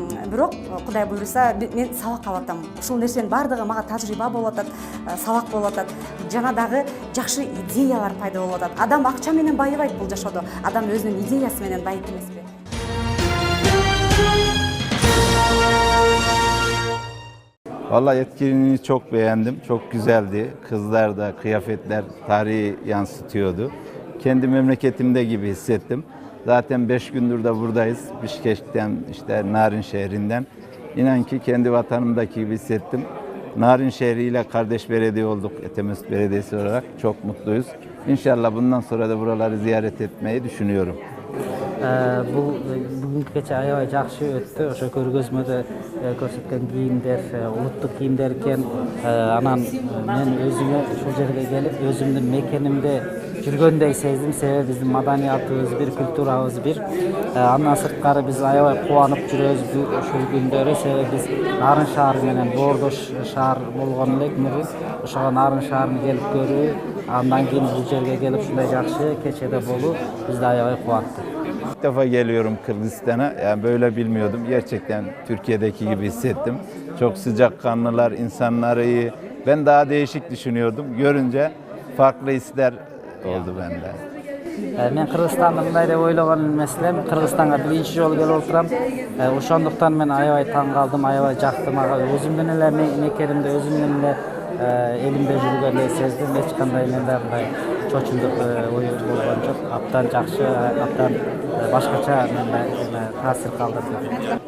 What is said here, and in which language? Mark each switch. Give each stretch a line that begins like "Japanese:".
Kyrgyz: Бирок Кудай буйруса мен сабак алып атам. Ушул нерсенин баардыгы мага тажрыйба болуп атат, сабак болуп атат. Жана дагы жакшы идеялар пайда болуп атат. Адам акча менен байыбайт бул жашоодо. Адам өзүнүн идеясы менен байыйт эмеспи?
Turkish: Vallahi etkinliğini çok beğendim. Çok güzeldi. Kızlar da, kıyafetler tarihi yansıtıyordu. Kendi memleketimde gibi hissettim. Zaten 5 gündür de buradayız. Bişkek'ten, işte Narin şehrinden. İnan ki kendi vatanımdaki gibi hissettim. Narin şehriyle kardeş belediye olduk. Etemüs Belediyesi olarak çok mutluyuz. İnşallah bundan sonra da buraları ziyaret etmeyi düşünüyorum.
Kyrgyz: Бул бүгүнкү кече аябай жакшы өттү. Ошо көргөзмөдө көрсөткөн кийимдер улуттук кийимдер экен. Анан мен өзүмө ушул жерге келип, өзүмдүн мекенимде жүргөндөй сездим. Себеби биздин маданиятыбыз бир, культурабыз бир. Андан сырткары биз аябай кубанып жүрөбүз ушул күндөрү. Себеби биз Нарын шаары менен боордош шаар болгон элек. Ошого Нарын шаарын келип көрүү, андан кийин бул жерге келип ушундай жакшы кечеде болуу бизди аябай кубантты.
Turkish: İlk defa geliyorum Kırgızistan'a. Yani böyle bilmiyordum. Gerçekten Türkiye'deki gibi hissettim. Çok sıcakkanlılar, insanları iyi. Ben daha değişik düşünüyordum. Görünce farklı hisler oldu bende.
Kyrgyz: Men Kırgızstan'da mындай деп ойлогон эмес элем. Кыргызстанга биринчи жолу келип отурам. Ошондуктан мен аябай таң калдым, аябай жактым. Өзүмдүн эле мекенимде, өзүмдүн эле элимде жүргөндөй сездим. Эч кандай менде мындай чочулдук ой болгон жок. Абдан жакшы, абдан башкача таасир калдырды.